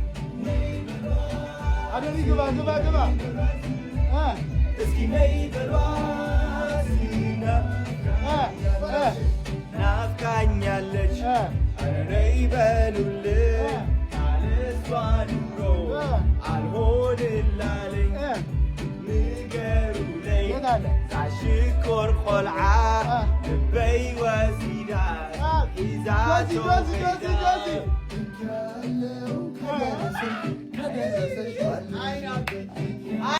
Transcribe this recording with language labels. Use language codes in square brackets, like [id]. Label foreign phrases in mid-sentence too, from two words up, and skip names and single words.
[am] አደሪ ግባ እስኪ ነይ በሏት ናፍቃኛለች ኧረ ነይ በሉልኝ ካለ እሷ ኑሮ አልሆንላለኝ ንገሩለኝ [ti] ዛሽኮር ቆልዓ ልበይ ወሲዳ ሒዛቶ ኸይዳ